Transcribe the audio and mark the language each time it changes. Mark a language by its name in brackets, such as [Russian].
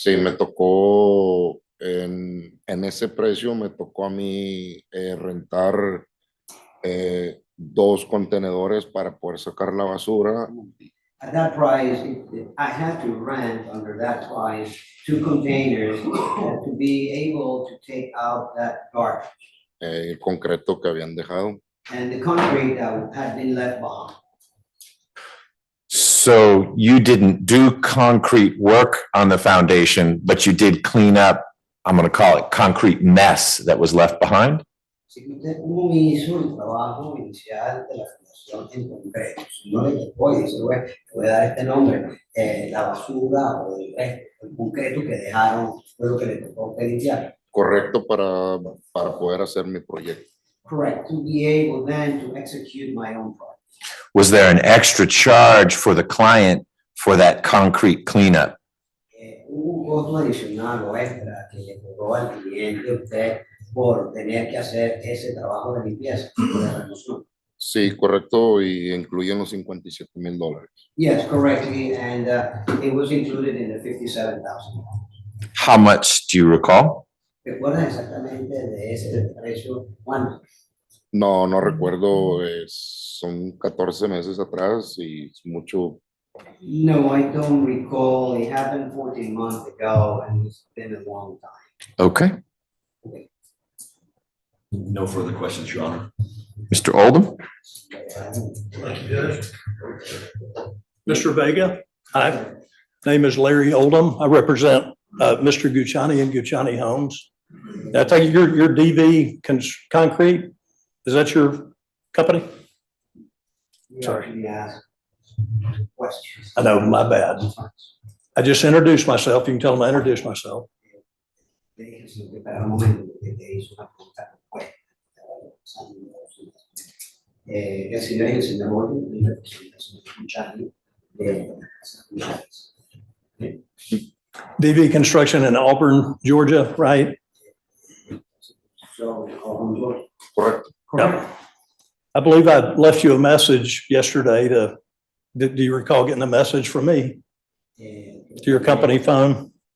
[Spanish] Sí, me tocó en ese precio, me tocó a mí rentar 2 contenedores para poder sacar la basura. [English] At that price, I had to rent under that price 2 containers to be able to take out that garbage [Spanish] El concreto que habían dejado. [English] and the concrete that had been left behind. So you didn't do concrete work on the foundation, but you did clean up, I'm going to call it concrete mess that was left behind? [Spanish] Si usted no hizo el trabajo inicial de la fundación en concreto, si no le tocó y dice, bueno, le voy a dar este nombre, la basura o el concreto que dejaron fue lo que le tocó limpiar. Correcto para poder hacer mi proyecto. [English] Correct, to be able then to execute my own project. Was there an extra charge for the client for that concrete cleanup? [Spanish] Hubo un costo adicional o extra que le cobró al cliente usted por tener que hacer ese trabajo de limpieza, de remoción. Sí, correcto, y incluyen los $57,000. [English] Yes, correctly, and it was included in the $57,000. How much do you recall? [Spanish] ¿Recuerdas exactamente de ese precio? ¿Cuánto? No recuerdo, son 14 meses atrás y es mucho. [English] No, I don't recall. It happened 14 months ago and it's been a long time. Okay. No further questions, Your Honor. Mr. Oldham? Thank you, Judge. Mr. Vega, Hi, name is Larry Oldham. I represent Mr. Ghouchani and Ghouchani Homes. I take it you're DV Concrete? Is that your company? Sorry. Questions. I know, my bad. I just introduced myself. You can tell them I introduced myself. [Spanish] El señor es el señor Gordon, y representación de Ghouchani, de Jimenez. [English] DV Construction in Auburn, Georgia, right? So, [Spanish] Correcto. [English] Yep. I believe I left you a message yesterday do you recall getting a message from me to your company phone?